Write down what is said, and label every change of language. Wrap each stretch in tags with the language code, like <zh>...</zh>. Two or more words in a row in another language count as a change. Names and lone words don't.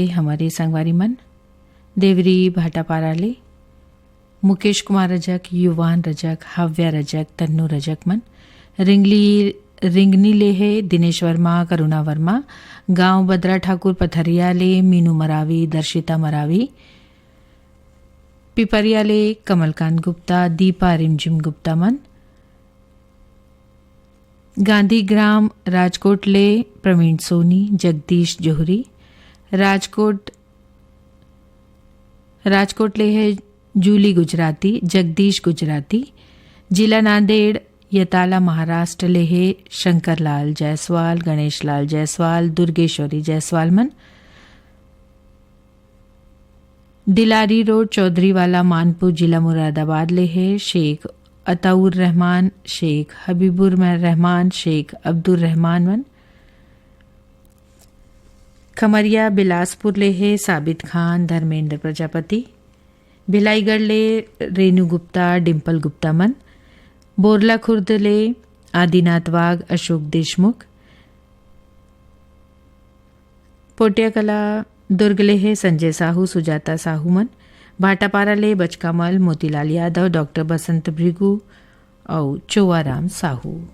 <hne>हमारे संगवारी मन देवरी भाटापाराले मुकेश कुमार रजक युवान रजक हव्या रजक तन्नू रजक मन रिंगनी ले है दिनेश वर्मा करुणा वर्मा गांव बद्रा ठाकुर पथरिया ले मीनू मरावी दर्शिता मरावी पिपरिया ले कमलकांत गुप्ता दीपा रिमझिम गुप्ता मन गांधीग्राम राजकोट ले प्रवीण सोनी जगदीश जोहरी राजकोट ले है जूली गुजराती जगदीश गुजराती जिला नांदेड़ यताला महाराष्ट्र ले है शंकरलाल जायसवाल गणेश लाल जायसवाल दुर्गेश्वरी जायसवाल मन दिलारी रोड चौधरी वाला मानपुर जिला मुरादाबाद ले है शेख अताउर रहमान शेख हबीबुर रहमान शेख अब्दुल रहमान मन खमरिया बिलासपुर ले है साबित खान धर्मेंद्र प्रजापति भिलाईगढ़ ले रेणु गुप्ता डिम्पल गुप्ता मन बोरला खुर्द ले आदिनाथ वाघ अशोक देशमुख पोटियाकला दुर्ग ले है संजय साहू सुजाता साहू मन भाटापारा ले बचकामल मोतीलाल यादव डॉक्टर बसंत भृगु और चोवाराम साहू</hne>